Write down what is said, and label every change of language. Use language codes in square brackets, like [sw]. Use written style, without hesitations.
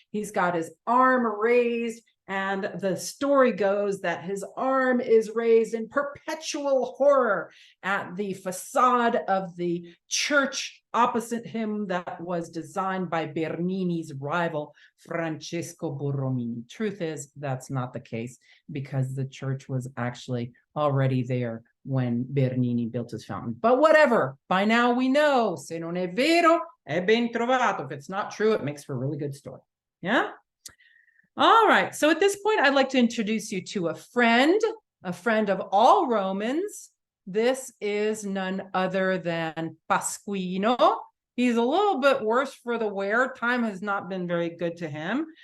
[en] He's got his arm raised, and the story goes that his arm is raised in perpetual horror at the facade of the church opposite him that was designed by Bernini's rival, Francesco Borromini. Truth is, that's not the case, because the church was actually already there when Bernini built his fountain. But whatever, by now we know, [it] se non è vero, è ben trovato. [en] If it's not true, it makes for a really good story. Yeah? All right, so at this point, I'd like to introduce you to a friend of all Romans. This is none other than Pasquino. He's a little bit worse for the wear. Time has not been very good to him.